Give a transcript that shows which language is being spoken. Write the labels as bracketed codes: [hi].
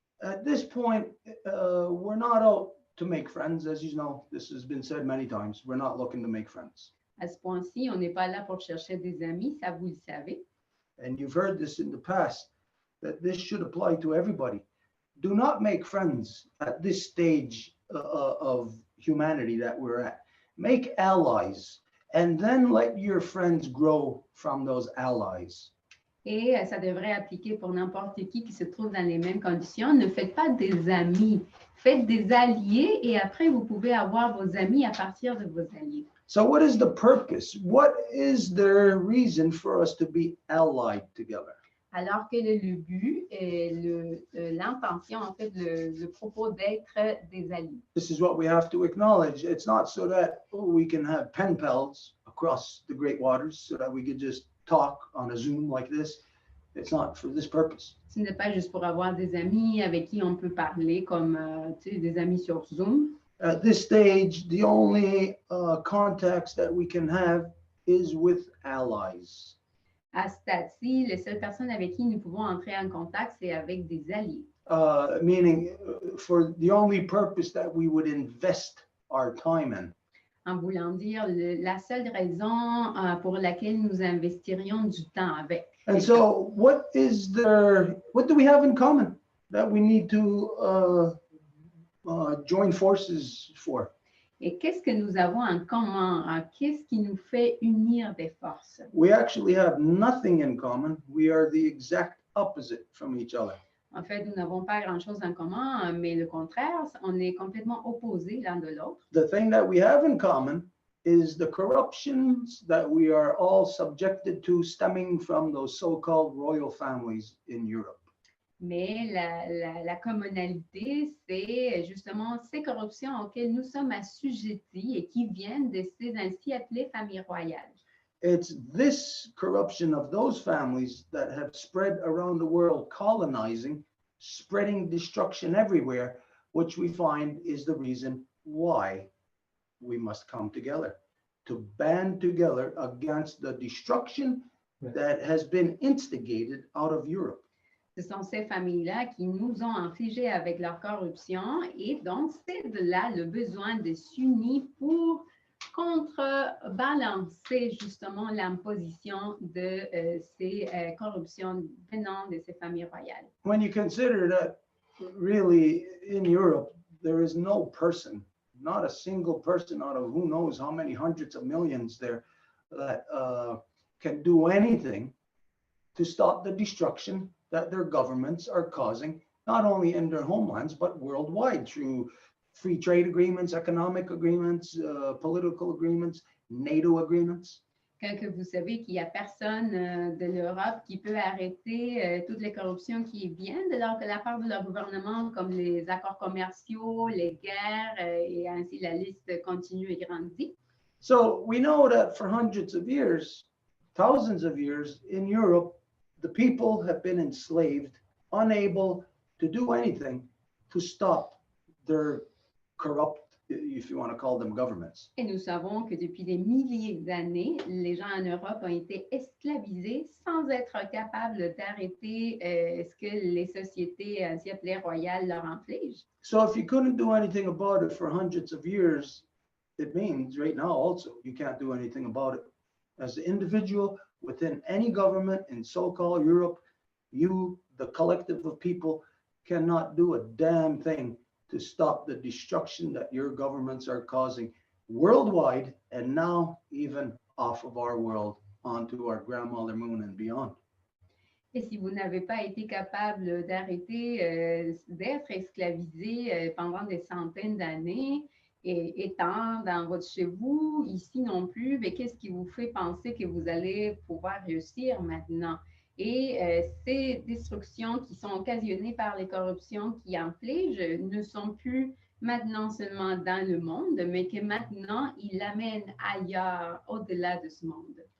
[en] At this point, we're not out to make friends. As you know, this has been said many times. We're not looking to make friends. [fr] À ce point-ci, on n'est pas là pour chercher des amis, ça vous le savez. [en] And you've heard this in the past, that this should apply to everybody. Do not make friends at this stage of humanity that we're at. Make allies, and then let your friends grow from those allies. [fr] Et ça devrait appliquer pour n'importe qui se trouve dans les mêmes conditions. Ne faites pas des amis, faites des alliés et après vous pouvez avoir vos amis à partir de vos alliés. [en] So what is the purpose? What is the reason for us to be allied together? [fr] Alors quel est le but et l'intention, en fait, le propos d'être des alliés? [en] This is what we have to acknowledge. It's not so that we can have pen pals across the great waters so that we could just talk on a Zoom like this. It's not for this purpose. [fr] Ce n'est pas juste pour avoir des amis avec qui on peut parler comme des amis sur Zoom. [en] At this stage, the only contacts that we can have is with allies. [fr] À ce stade-ci, les seules personnes avec qui nous pouvons entrer en contact, c'est avec des alliés. [en] Meaning for the only purpose that we would invest our time in. [fr] En voulant dire la seule raison pour laquelle nous investirions du temps avec. [en] And so what do we have in common that we need to join forces for? [fr] Et qu'est-ce que nous avons en commun? Qu'est-ce qui nous fait unir des forces? [en] We actually have nothing in common. We are the exact opposite from each other. [fr] En fait, nous n'avons pas grand-chose en commun, mais le contraire, on est complètement opposés l'un de l'autre. [en] The thing that we have in common is the corruptions that we are all subjected to stemming from those so-called royal families in Europe. [fr] Mais la commonalité, c'est justement ces corruptions auxquelles nous sommes assujettis et qui viennent de ces ainsi appelées familles royales. [en] It's this corruption of those families that have spread around the world, colonizing, spreading destruction everywhere, which we find is the reason why we must come together, to band together against the destruction that has been instigated out of Europe. [fr] Ce sont ces familles-là qui nous ont infligé avec leur corruption et donc c'est de là le besoin de s'unir pour contrebalancer justement l'imposition de ces corruptions venant de ces familles royales. [en] When you consider that really in Europe, there is no person, not a single person out of who knows how many hundreds of millions there that can do anything to stop the destruction that their governments are causing, not only in their homelands, but worldwide through free trade agreements, economic agreements, political agreements, NATO agreements. [fr] Quand que vous savez qu'il n'y a personne de l'Europe qui peut arrêter toutes les corruptions qui viennent de la part de leur gouvernement, comme les accords commerciaux, les guerres, et ainsi la liste continue et grandit. [en] So we know that for hundreds of years, thousands of years in Europe, the people have been enslaved, unable to do anything to stop their corrupt, if you want to call them, governments. [fr] Et nous savons que depuis des milliers d'années, les gens en Europe ont été esclavisés sans être capables d'arrêter ce que les sociétés ainsi appelées royales leur infligent. [en] So if you couldn't do anything about it for hundreds of years, it means right now also you can't do anything about it. As an individual within any government in so-called Europe, you, the collective of people, cannot do a damn thing to stop the destruction that your governments are causing worldwide and now even off of our world onto our grandmother moon and beyond. [fr] Et si vous n'avez pas été capable d'arrêter d'être esclavisé pendant des centaines d'années, et étant dans votre chez vous, ici non plus, mais qu'est-ce qui vous fait penser que vous allez pouvoir réussir maintenant? Et ces destructions qui sont occasionnées par les corruptions qui infligent ne sont plus maintenant seulement dans le monde, mais que maintenant, ils l'amènent ailleurs, au-delà de ce monde.